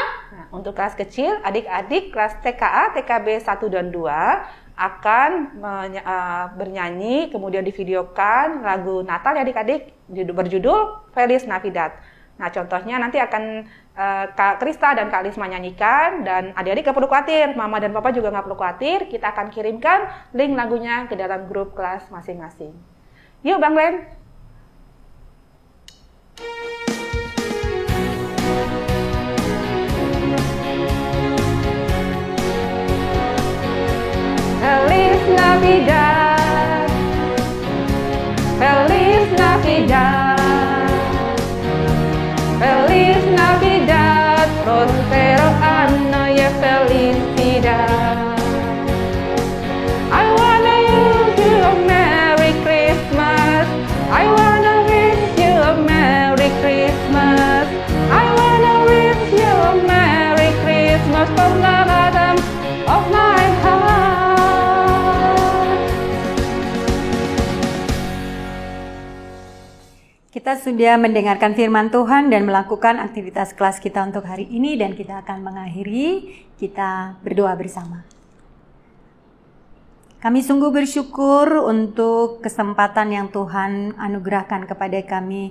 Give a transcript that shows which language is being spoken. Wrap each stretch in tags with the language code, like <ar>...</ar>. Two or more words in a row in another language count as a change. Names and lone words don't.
<id>Nah, untuk kelas kecil, adik-adik kelas TKA, TKB 1 dan 2 akan bernyanyi, kemudian divideokan lagu Natal ya adik-adik, berjudul Feliz Navidad. Nah, contohnya nanti akan Kak Krista dan Kak Lisma nyanyikan, dan adik-adik gak perlu khawatir, Mama dan Papa juga gak perlu khawatir, kita akan kirimkan link lagunya ke dalam grup kelas masing-masing. Yuk Bang Glenn.</id> <es>Feliz Navidad, Feliz Navidad, Feliz Navidad, prospero anno y felicidad.</es> <en>I wanna wish you a Merry Christmas, I wanna wish you a Merry Christmas, I wanna wish you a Merry Christmas from the bottom of my heart.</en> <id>Kita sudah mendengarkan firman Tuhan dan melakukan aktivitas kelas kita untuk hari ini, dan kita akan mengakhiri, kita berdoa bersama. Kami sungguh bersyukur untuk kesempatan yang Tuhan anugerahkan kepada kami.</id>